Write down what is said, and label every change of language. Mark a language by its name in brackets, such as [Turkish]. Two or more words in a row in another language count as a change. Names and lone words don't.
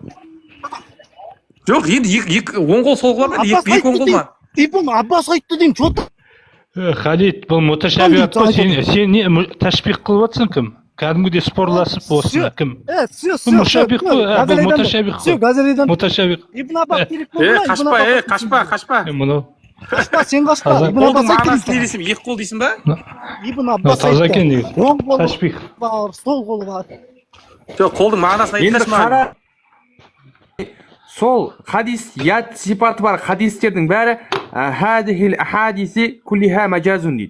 [Kazakh] Жоқ, енді оң қол, сол қол бар ма? Екі оң қол ма? Ибн Аббас айтты деймін, [Russian] что там? [Kazakh] Халид, бұл муташабиат қой, сен не ташбих қылып жатсың кім? Кәдімгідей спорласып осыны кім? Бұл муташабих қой, бұл муташабих қой. Муташабих. Ибн Аббас керек болды. Қашпа. Қашпа, сен қашпа. Ибн Аббас айтты. Мағынасы не дейсің, екі қол дейсің ба? Ибн Аббас таза екен айтты. Оң қолы ташбих бар, сол қолы бар. Жоқ, қолдың мағынасын айтыңдаршы маған. Сол хадис, ят сипаты бар хадистердің бәрі [Arabic] هذه الأحاديث كلها مجاز [Kazakh] дейді.